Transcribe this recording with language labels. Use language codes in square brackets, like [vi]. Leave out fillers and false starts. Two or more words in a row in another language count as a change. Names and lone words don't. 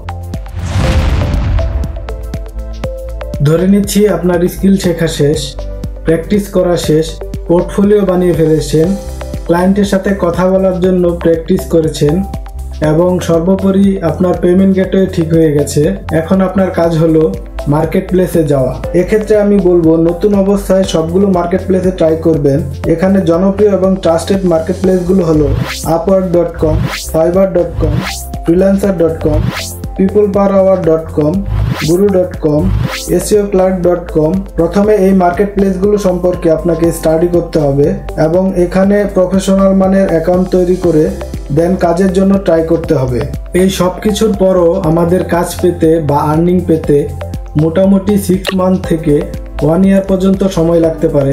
[bn] ধরে নিচ্ছি আপনার স্কিল শেখা শেষ, প্র্যাকটিস করা শেষ, পোর্টফোলিও বানিয়ে ফেলেছেন, ক্লায়েন্টের সাথে কথা বলার জন্য প্র্যাকটিস করেছেন এবং সর্বোপরি আপনার [en] payment gateway [bn] ঠিক হয়ে গেছে। এখন আপনার কাজ হলো মার্কেট প্লেসে যাওয়া। এক্ষেত্রে আমি বলবো নতুন অবস্থায় সবগুলো মার্কেট প্লেসে ট্রাই করবেন। এখানে জনপ্রিয় এবং ট্রাস্টেড মার্কেট প্লেসগুলো হলো upwork.com, fiverr.com, freelancer.com, peopleperhour.com, guru.com, seoclerk.com। প্রথমে এই মার্কেট প্লেসগুলো সম্পর্কে আপনাকে স্টাডি করতে হবে এবং এখানে প্রফেশনাল মানের অ্যাকাউন্ট তৈরি করে দেন কাজের জন্য ট্রাই করতে হবে। এই সব কিছুর পরও আমাদের কাজ পেতে বা আর্নিং পেতে মোটামুটি 6 মান্থ থেকে 1 ইয়ার পর্যন্ত সময় লাগতে পারে।